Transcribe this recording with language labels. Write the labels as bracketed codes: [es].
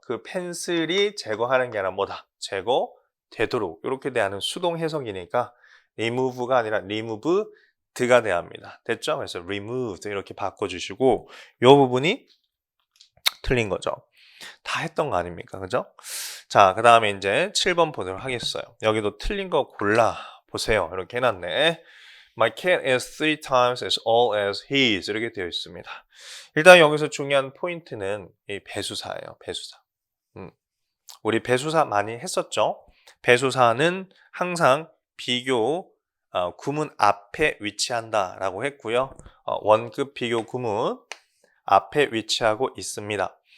[ko] 그 펜슬이 제거하는 게 아니라 뭐다? 제거되도록 이렇게 대하는 수동 해석이니까 remove가 아니라 removed가 돼야 합니다. 됐죠? 그래서 removed 이렇게 바꿔주시고 이 부분이 틀린 거죠. 다 했던 거 아닙니까? 그죠? 자, 그 다음에 이제 7번 보도록 하겠어요. 여기도 틀린 거 골라 보세요. 이렇게 해놨네. [en] My cat is 3 times as old as his [ko] 이렇게 되어 있습니다. 일단 여기서 중요한 포인트는 이 배수사예요. 배수사. 우리 배수사 많이 했었죠? 배수사는 항상 비교 구문 앞에 위치한다라고 했고요. 원급 비교 구문 앞에 위치하고 있습니다.